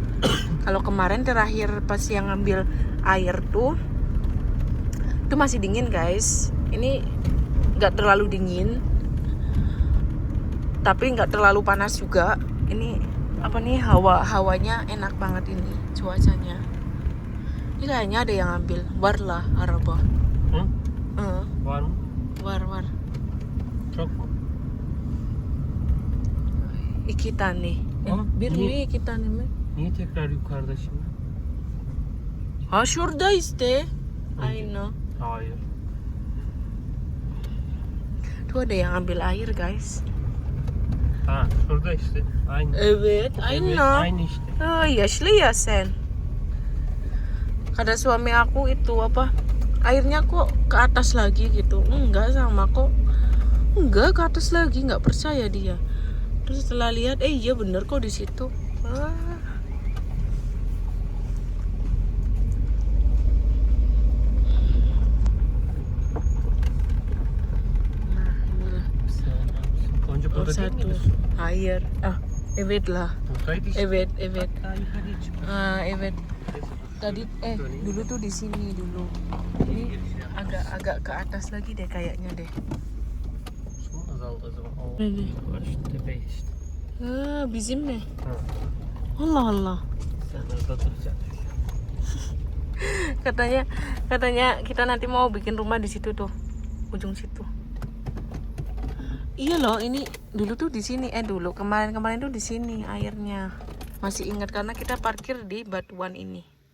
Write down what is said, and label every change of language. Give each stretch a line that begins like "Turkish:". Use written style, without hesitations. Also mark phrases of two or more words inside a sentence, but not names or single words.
Indonesian: Kalau kemarin terakhir pas yang ngambil air tuh itu masih dingin guys. Ini nggak terlalu dingin, tapi nggak terlalu panas juga. Ini apa nih, hawanya enak banget ini, cuacanya. Ini kayaknya ada yang ngambil war lah araba.
Turkish: Var mı? War. Çok mu? İki tane. Ama Bir niye- mi iki tane mi? Niye tekrar yukarıda şimdi? Ha şurada işte. Aynı. Hayır.
Indonesian: Tuh ada yang ambil air guys.
Turkish: Ha şurada işte. Aynı. Evet, Evet, aynı. aynı işte. Oh, yaşlı ya sen.
Indonesian: Kata suami aku itu apa? Airnya kok ke atas lagi gitu. Enggak sama kok. Enggak ke atas lagi, nggak percaya dia. Terus setelah lihat, iya bener kok di situ. Wah. Nah, inilah.
Turkish: Gonca Oh, burada değil
Indonesian: satu
Turkish: miydi su? air. Ah, evet lah. Buradaydı işte. Evet. Daha yukarıya çıkıyor. Ah, evet. Neyse,
Indonesian: Tadi
Turkish: döneyim.
Indonesian: dulu tuh di sini dulu. Ini agak ke atas lagi deh kayaknya deh.
Turkish: Su mu azaldı o zaman? O Öyle. var şu tepe işte. Ah, bizim mi? Ha. Allah Allah. Sen orada duracaksın.
Indonesian: Katanya kita nanti mau bikin rumah di situ tuh, ujung situ. Iya loh, ini dulu tuh di sini. Kemarin tuh di sini airnya. Masih ingat karena kita parkir di batuan ini.